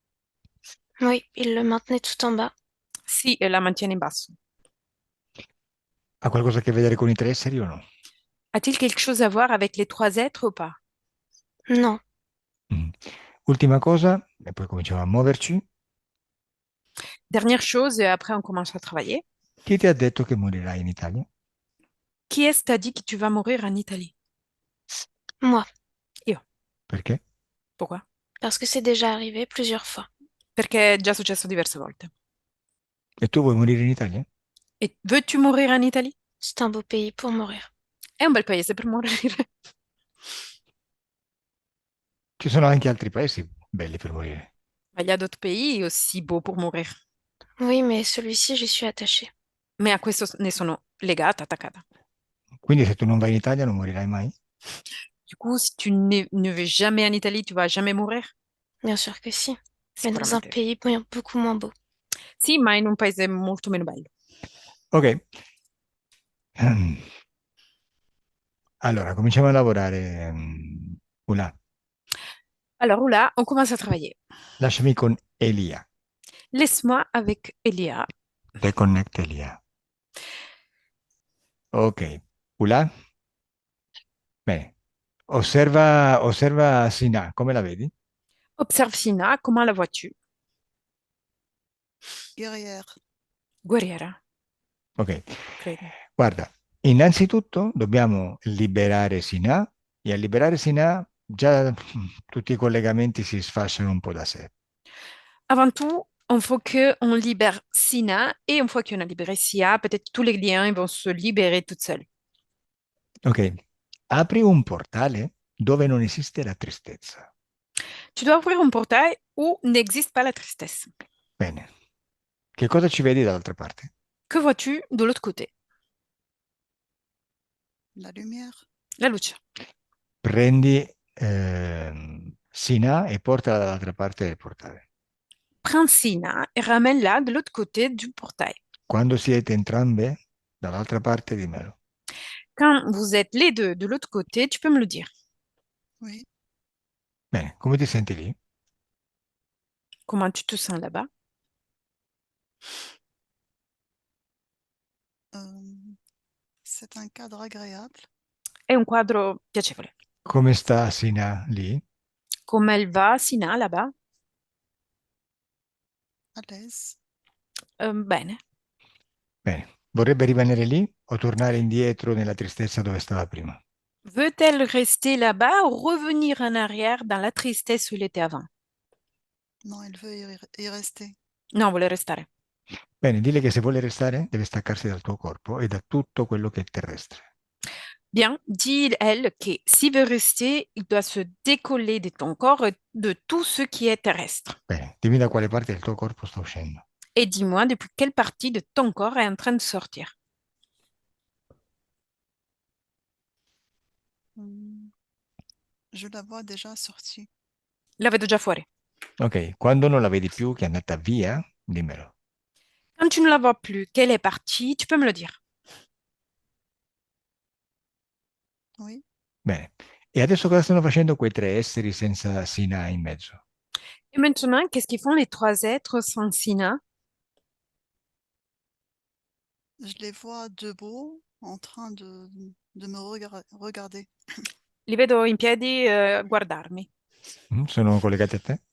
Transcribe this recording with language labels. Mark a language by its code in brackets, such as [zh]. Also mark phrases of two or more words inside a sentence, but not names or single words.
[fr] Oui, il le maintenait tout en bas. [it] Si la mantiene in basso. Ha qualcosa a che vedere con i tre esseri o no? [fr] A-t-il quelque chose à voir avec les trois êtres ou pas? Non. Mm. [it] Ultima cosa, e poi cominciamo a muoverci. [fr] Dernière chose, et après on commence à travailler. [it] Chi ti ha detto che morirai in Italia? [fr] Qui est-ce t'a dit que tu vas mourir en Italie? Moi. [it] Io. Perché? [fr] Pourquoi? Parce que c'est déjà arrivé plusieurs fois. [it] Perché è già successo diverse volte. E tu vuoi morire in Italia? [fr] Et veux-tu mourir en Italie? C'est un beau pays pour mourir. [it] È un bel paese per morire. Ci sono anche altri paesi belli per morire. [fr] Ma il y a d'autres pays aussi beaux pour mourir. Oui, mais celui-ci, j'y suis attachée. [it] Mais a questo ne sono legata, attaccata. Quindi se tu non vai in Italia non morirai mai? [fr] Du coup, si tu ne vais jamais en Italie, tu vas jamais mourir? Bien sûr que si. Mais dans un [it] Sicuramente. [fr] pays beaucoup moins beau. [it] Sì, ma in un paese molto meno bello. Ok. Allora, cominciamo a lavorare. Ula, [fr] Alors là, on commence à travailler. [it] lasciami con Elia. [fr] Laisse-moi avec Elia. [it] Reconnect Elia. Ok. Ula? Bene. Osserva Sina, come la vedi? [fr] Observe Sina, comment la vois-tu? Guerrière. [it] Guerriera, Ok. credo. Guarda, innanzitutto dobbiamo liberare Sina e a liberare Sina già tutti i collegamenti si sfasciano un po' da sé. [fr] Avant tout, il faut qu'on libère Sina et une fois qu'on a libéré Sia, peut-être tous les liens ils vont se libérer toutes seuls. Ok. [it] Apri un portale dove non esiste la tristezza. [fr] Tu dois ouvrir un portail où n'existe pas la tristesse. [it] Bene. Che cosa ci vedi dall'altra parte? [fr] Que vois-tu de l'autre côté? La lumière. [it] La luce. Prendi Sina e portala dall'altra parte del portale. [fr] Prends Sina et ramène-la de l'autre côté du portail. [it] Quando siete entrambe dall'altra parte, dimmelo. [fr] Quand vous êtes les deux de l'autre côté, tu peux me le dire. Oui. [it] Bene, come ti senti lì? [fr] Comment tu te sens là-bas? Euh, c'est un cadre agréable. [it] È un quadro piacevole. Come sta Sina lì? [fr] Come elle va, Sina, là-bas? À l'aise. [it] Bene. Bene. Vorrebbe rimanere lì o tornare indietro nella tristezza dove stava prima? [fr] Veut-elle rester là-bas ou revenir en arrière dans la tristesse où il était avant? Non, elle veut y rester. [it] No, vuole restare. Bene, dile che se vuole restare deve staccarsi dal tuo corpo e da tutto quello che è terrestre. [fr] Bien, dit elle que s'il veut rester, il doit se décoller de ton corps et de tout ce qui est terrestre. [it] Bene, dimmi da quale parte del tuo corpo sta uscendo. [fr] Et dis-moi depuis quelle partie de ton corps est en train de sortir. Hmm, je la vois déjà sortie. [it] La vedo già fuori. Ok, quando non la vedi più che è andata via, dimmelo. [fr] Quand tu ne la vois plus, qu'elle est partie, tu peux me le dire. Oui. [it] Bene. E adesso cosa stanno facendo quei tre esseri senza Sina in mezzo? [fr] Et maintenant, qu'est-ce qu'ils font les trois êtres sans Sina? Je les vois debout en train de me regarder. [it] Li vedo in piedi guardarmi. Sono collegati a te?